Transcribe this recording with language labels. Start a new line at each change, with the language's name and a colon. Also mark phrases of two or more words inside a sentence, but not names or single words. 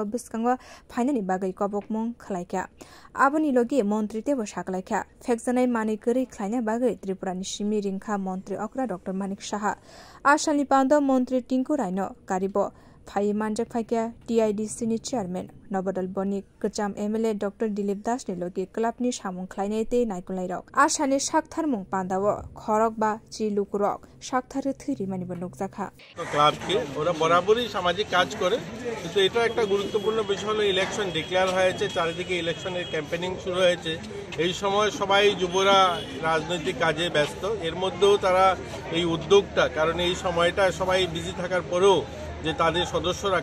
Kok Borok: बिस्काङ फाइनानि बागै कबकमं खलायख्या आबुनि लगे मन्त्री तेबो साकलायख्या फेकजानाय मानै गरै ख्लायना बागै त्रिपुरानि सिमी रिंखा मन्त्री अक्रा डक्टर मानिक साहा आसामनि पान्दा मन्त्री टिंकु रायनो गारिब फाइ मानजाक फाइक्या टीआईडीसी नि चेयरमैन नवदल बनी गचाम एमएलए डॉक्टर दिलीप दास ने लगे क्लाबनि सामुं ख्लायनाय ते नायकुलायरक आसानि साकथार मुं पान्दाव खरक बा चिलुकुरक साकथार थैरिमानि बनुकजाखा
Bangla: ক্লাব কে ওরা বরাবরই সামাজিক কাজ করে কিন্তু এটা একটা গুরুত্বপূর্ণ বিষয় হলো
English: election declare
Bangla: হয়েছে চারিদিকে ইলেকশনের ক্যাম্পেইনিং শুরু হয়েছে এই সময় সবাই যুবরা রাজনৈতিক কাজে ব্যস্ত এর মধ্যেও তারা এই উদ্যোগটা কারণ এই সময়টা সবাই বিজি থাকার পরেও যে তাদের সদস্যরা